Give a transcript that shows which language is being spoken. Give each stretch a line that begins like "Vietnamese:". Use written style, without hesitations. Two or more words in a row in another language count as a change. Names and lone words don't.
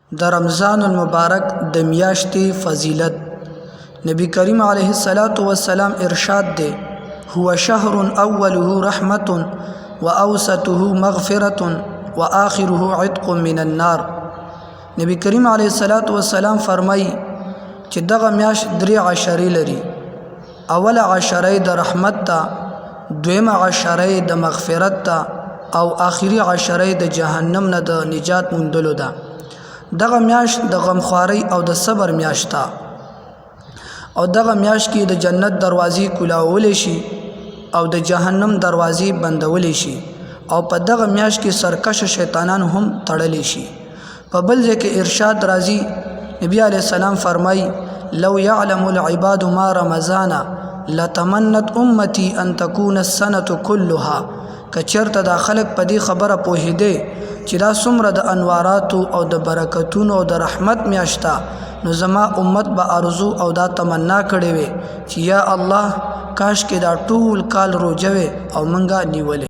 Pashto: د رمضان المبارک د میاشتې فضیلت. نبی کریم
Arabic: علیه الصلاۃ والسلام
Pashto: ارشاد دی:
Arabic: هو شهر اوله رحمت واوسطه مغفرة واخره عتق من النار.
Pashto: نبی کریم
Arabic: علیه الصلاۃ والسلام
Pashto: فرمایي چې دغه میاشت 3 عشرې لري. اوله عشره د رحمت ته، دویمه عشره د مغفرت ته، او آخري عشره د جهنم نه د نجات موندلو ده. دغه میاشت د غمخواري او د صبر میاشت ده، او دغه میاشت کې د جنت دروازې کولاولی شي او د جهنم دروازې بندولی شي، او په دغه میاشت کې سرکش شیطانان هم تړلی شي. په بل ځای کې ارشاد راځي، نبی
Arabic: علیہ السلام
Pashto: فرمای:
Arabic: لو يعلم العباد ما رمضان لتمنت امتي ان تكون السنه كلها.
Pashto: کچرته دا خلق په دې خبره پوهیده چې دا څومره د انواراتو او د برکتونو او د رحمت میاشته، نو زما امت به ارزو او دا تمنا کړې وي چې یا الله کاش کې دا ټول کال روزه وي او منګه نیولې.